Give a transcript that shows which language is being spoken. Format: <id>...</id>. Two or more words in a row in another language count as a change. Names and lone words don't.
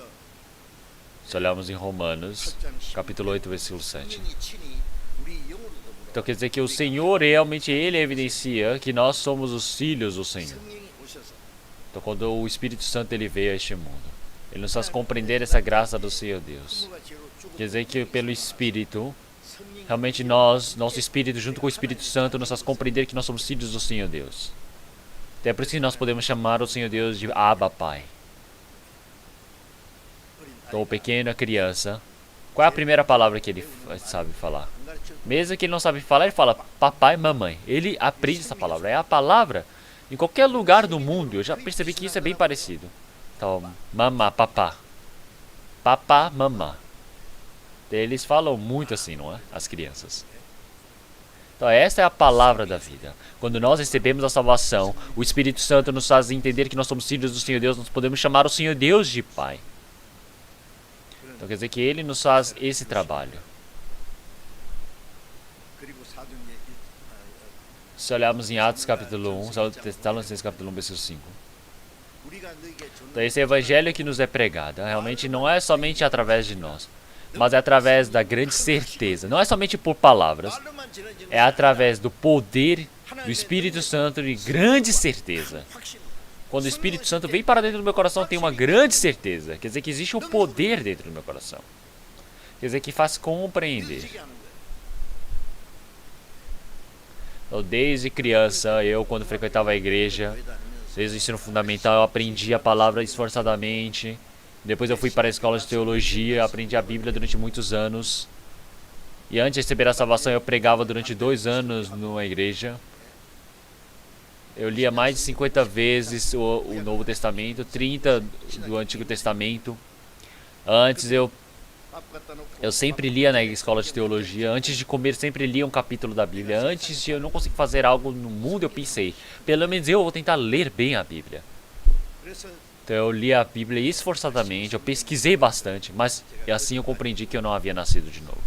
<pt>Se olharmos em Romanos,</pt> <ko>8장</ko> <pt>capítulo 8, versículo 7.</pt> <ko>성령이 친히 우리 영으로 더불어</ko> <pt>Então quer dizer que o Senhor realmente ele evidencia que nós somos os filhos do Senhor.</pt> <ko>성령이 오셔서</ko> <pt>Então quando o Espírito Santo ele veio a este mundo, ele nos faz compreender essa graça do Senhor Deus.</pt> <ko>부모가 죄로 죽은</ko> <pt>Quer dizer que pelo Espírito,</pt> <ko>성령이</ko> <pt>realmente nós, nosso Espírito junto com o Espírito Santo nos faz compreender que nós somos filhos do Senhor Deus. Até por isso que nós podemos chamar o Senhor Deus de Abba Pai. Então o pequeno, a criança, qual é a primeira palavra que ele sabe falar?</pt> <ko>안 가르쳐</ko> <pt>Mesmo que ele não sabe falar, ele fala papai, mamãe. Ele aprende essa palavra. É a palavra em qualquer lugar do mundo. Eu já percebi que isso é bem parecido. Então, mamá, papá. Papá, mamá. Eles falam muito assim, não é? As crianças. Então, essa é a palavra da vida. Quando nós recebemos a salvação, o Espírito Santo nos faz entender que nós somos filhos do Senhor Deus. Nós podemos chamar o Senhor Deus de Pai. Então, quer dizer que Ele nos faz esse trabalho.</pt> <ko>그리고 사도행전</ko> <pt>Se olharmos em Atos capítulo 1, Tessalonicenses capítulo 1, versículo 5.</pt> <ko>우리가 너에게</ko> <pt>Então esse evangelho que nos é pregado, realmente não é somente através de nós, mas é através da grande certeza. Não é somente por palavras,</pt> <ko>말로만 전해지는</ko> <pt>é através do poder do Espírito Santo e grande certeza.</pt> <ko>확신</ko> <pt>Quando o Espírito Santo vem para dentro do meu coração, tem uma grande certeza. Quer dizer que existe um poder dentro do meu coração. Quer dizer que faz compreender.</pt> <ko>느끼게 하는 거예요.</ko> <pt>Então, desde criança, eu quando frequentava a igreja,</pt> <ko>교회도 다니면서</ko> <pt>desde o ensino fundamental, eu aprendi a palavra esforçadamente. Depois eu fui para a escola de teologia, aprendi a Bíblia durante muitos anos. E antes de receber a salvação, eu pregava durante 2 anos numa igreja. Eu lia mais de 50 vezes o Novo Testamento, 30 do Antigo Testamento. Antes eu</pt> <ko>밥 갖다 놓고</ko> <pt>sempre lia na escola de teologia. Antes de comer, sempre lia um capítulo da Bíblia. Antes de eu não conseguir fazer algo no mundo, eu pensei, pelo menos eu vou tentar ler bem a Bíblia.</pt> <ko>그래서</ko> <pt>Então eu li a Bíblia esforçadamente, eu pesquisei bastante, mas assim eu compreendi que eu não havia nascido de novo.</pt>